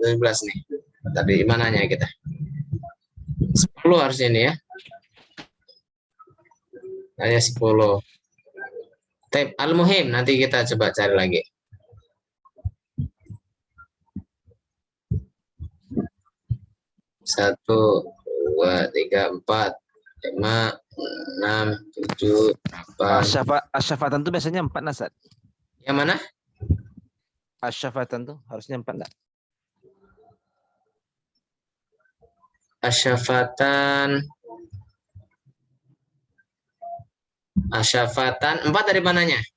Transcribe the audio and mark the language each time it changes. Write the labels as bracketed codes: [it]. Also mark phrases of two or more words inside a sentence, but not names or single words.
[id] 17 nih. Tapi mananya kita? 10 harusnya ini ya. Hanya 10. [ar] طيب المهم. [id] Nanti kita coba cari lagi. Satu, dua, tiga, empat, lima, enam, tujuh, delapan. Asyafatan tuh biasanya 4 Nasad. Yang mana? Asyafatan tuh harusnya 4 enggak? Asyafatan. Asyafatan. 4 dari mananya?